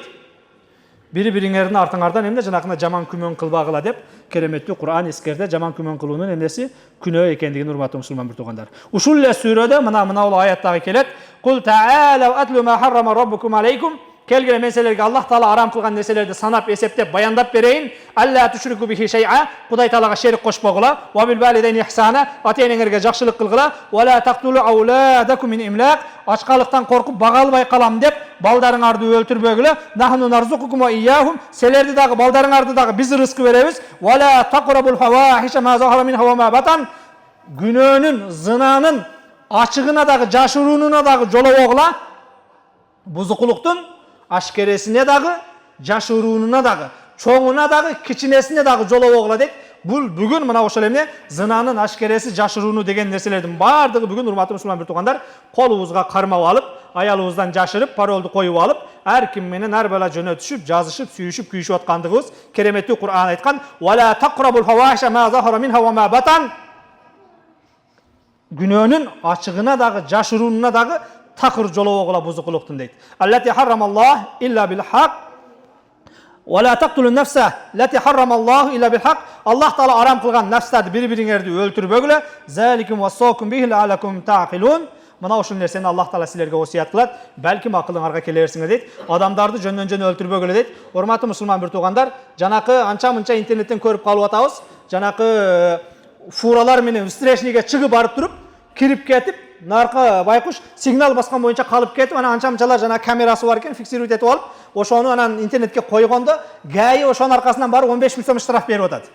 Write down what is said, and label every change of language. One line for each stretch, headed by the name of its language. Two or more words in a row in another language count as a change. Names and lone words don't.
Kyrgyz: Бири-бириңердин артыңардан эмне жанакында жаман күмөн кылбагыла деп кереметтүү Кур'ан эскерде жаман күмөн кылуунун эмнеси күнөө экендигин урматтуу мусулман бир туугандар. Ушул эле сүрөдө мына аяттагы келет.
Arabic: قل تعالوا أتل ما حرم ربكم عليكم.
Kyrgyz: Келген мен силерге Аллах Таала арам кылган нерселерди санап, эсептеп, баяндап берейин.
Arabic: ألا تشركوا به شيئا.
Kyrgyz: Кудай Таалага шерик кошпогула.
Arabic: وبالوالدين إحسانا.
Kyrgyz: Ата-энеңерге жакшылык кылгыла.
Arabic: ولا تقتلوا أولادكم من إملاق.
Kyrgyz: Ачкалыктан коркуп бага албай калам деп балдарыңарды өлтүрбөгүлө.
Arabic: نحن نرزقكم وإياهم.
Kyrgyz: Силерди дагы балдарыңарды дагы биз рызкы беребиз.
Arabic: ولا تقربوا الفواحش ما ظهر منها وما بطن.
Kyrgyz: Күнөөнүн, зынанын ачыгына дагы, жашыруунуна дагы жолобогула. Бузукулуктун ашкересине дагы, жашыруунуна дагы, чоңуна дагы, кичинесине дагы жолобогула дейт. Бул бүгүн мына ошол эмне зынанын ашкереси, жашырууну деген нерселердин бардыгы бүгүн урматтуу мусулман бир туугандар колубузга кармап алып, аялыбыздан жашырып, паролду коюп алып, ар ким менен ар бала жөнө түшүп, жазышып, сүйүшүп, күйүшүп аткандыгыбыз кереметтүү Кур'ан айткан:
Arabic: "ولا تقربوا الفواحش ما ظهر منها وما بطن."
Kyrgyz: Күнөөнүн ачыгына дагы, жашыруунуна дагы такыр жолобогула бузукулуктун дейт.
Arabic: التي حرم الله إلا بالحق. ولا تقتلوا النفس التي حرم الله إلا بالحق.
Kyrgyz: Аллах Таала арам кылган нафстарды бири-бириңерди өлтүрбөгүлө.
Arabic: ذلكم وصاكم به لعلكم تعقلون.
Kyrgyz: Мына ошол нерсени Аллах Таала силерге осуят кылат. Балким акылыңарга келе берсиңер дейт. Адамдарды жөндөн-жөн өлтүрбөгүлө дейт. Урматтуу мусулман бир туугандар, жанакы анча-мынча интернеттен көрүп калып атабыз. Жанакы фуралар менен встречниге чыгып барып туруп, кирип кетип, наркы байкуш сигнал баскан боюнча калып кетип, анан анча-мынчалар жана камерасы бар экен, фиксировать этип алып, ошону анан интернетке койгондо, ГАИ ошонун аркасынан барып 15 000 сом штраф берип атат.